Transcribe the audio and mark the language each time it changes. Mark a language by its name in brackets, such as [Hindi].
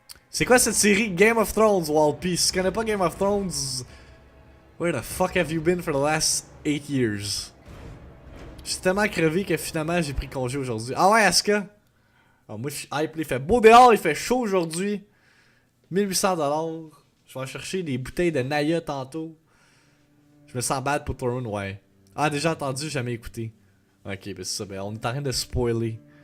[French] C'est quoi cette série Game of Thrones, Walpy? Si tu connais pas [English] Game of Thrones, where the fuck have you been for the last 8 years? [French] J'suis tellement crevé que finalement j'ai pris congé aujourd'hui. Ah ouais, Asuka? Alors moi je suis hype, il fait beau dehors, il fait chaud aujourd'hui. 1800$. Je vais en chercher des bouteilles de Naya tantôt. Je me sens bad pour Torun, ouais. Ah, déjà entendu, jamais écouté. Ok, ben c'est ça, ben on est en train de spoiler.